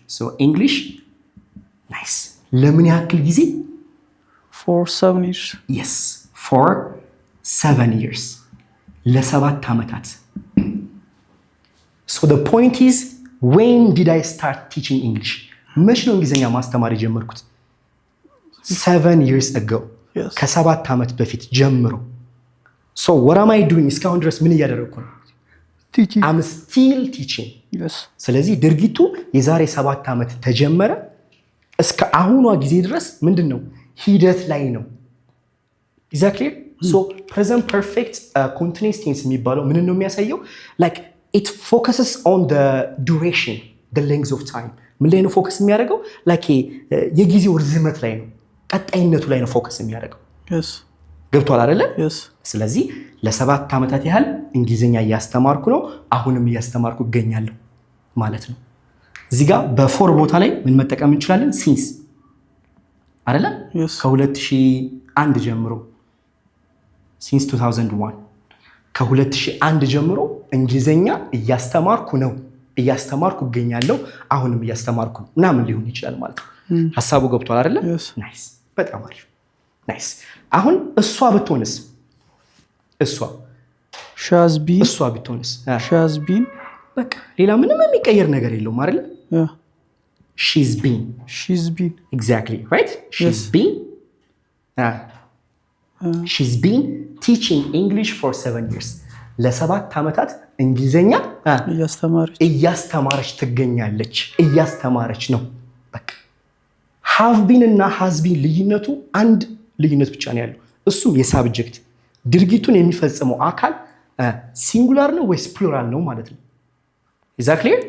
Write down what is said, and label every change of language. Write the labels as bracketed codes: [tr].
[en] so English nice [am] ለምን ያክል ጊዜ? [en] for 7 years. yes for 7 years [am] ለ7 ዓመታት [en] so the point is when did I start teaching English? [am] መቼ ነው እንግሊዘኛ ማስተማር የጀመርኩት? [en] 7 years ago. yes. [am] ከ7 ዓመት በፊት ጀምሮ [en] so what am I doing? [am] እስካሁን ድረስ ምን እያደረግኩ ነው? [en] teaching. I'm still teaching. yes. [am] ስለዚህ ድርጊቱ የዛሬ 7 ዓመት ተጀመረ እስከ አሁኗ ጊዜ ድረስ ምንድነው? ሂደት ላይ ነው። [en] is that clear? so present perfect continuous tense [am] የሚባለው ምን ነው የሚያሳየው? [en] like it focuses on the duration, the length of time. [am] ምን ላይ ነው ፎከስ የሚያደርገው? like የጊዜው ርዝመት ላይ ነው፣ ቀጣይነቱ ላይ ነው ፎከስ የሚያደርገው። [en] yes. [am] ገብቷል አይደለ? [en] yes. [am] ስለዚህ ለ7 ዓመታት ያህል እንግሊዘኛ እያስተማርኩ ነው፣ አሁንም እያስተማርኩ እገኛለሁ ማለት ነው። እዚህ ጋር በፎር ቦታ ላይ ምን መጠቀም እንችላለን? ሲንስ አይደለ? [en] yes. [am] ከ2001 ጀምሮ [en] since 2001 [am] ከ2001 ጀምሮ እንግሊዘኛ እያስተማርኩ ነው፣ እያስተማርኩ እገኛለሁ፣ አሁንም እያስተማርኩ ነው ምናምን ሊሆን ይችላል ማለት ነው። ሐሳቡ ገብቷል አይደለ? [en] yes. [am] ናይስ በጣም አሪፍ ናይስ። አሁን እሷ ብትሆንስ? እሷ [en] she has been. [am] እሷ ብትሆንስ? [en] she has been. [am] በቃ ሌላ ምንም የሚቀየር ነገር የለውም አይደለ? [en] yeah. she's been. she's been. exactly right? she's yes. been she's been teaching English for 7 years. [am] ለ7 ዓመታት እንግሊዘኛ እያስተማረች ትገኛለች፣ እያስተማረች ነው። በቃ have been እና has been ልዩነቱ አንድ ልዩነት ብቻ ነው ያለው። እሱም የሳብጀክት ድርጊቱን የሚፈጽመው አካል ሲንጉላር ነው ወይስ ፕሉራል ነው ማለት ነው። [en] is that clear?